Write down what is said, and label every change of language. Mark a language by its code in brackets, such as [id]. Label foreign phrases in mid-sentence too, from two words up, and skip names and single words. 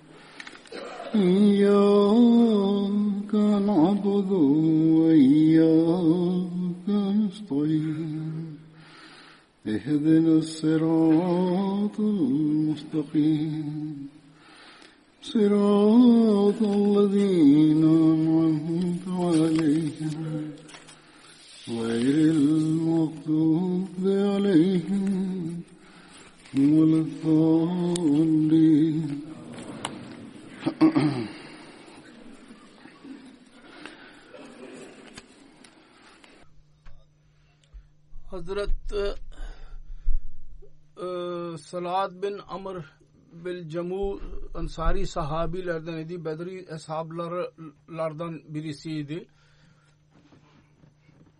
[ar] إياك نعبد وإياك نستعين اهدنا الصراط المستقيم صراط الذين أنعمت عليهم غير المغضوب عليهم ولا الضالين. [tr] Hazrat Salat bin Amr bil Camu Ansari sahabilerden idi. Bedri eshablardan birisiydi.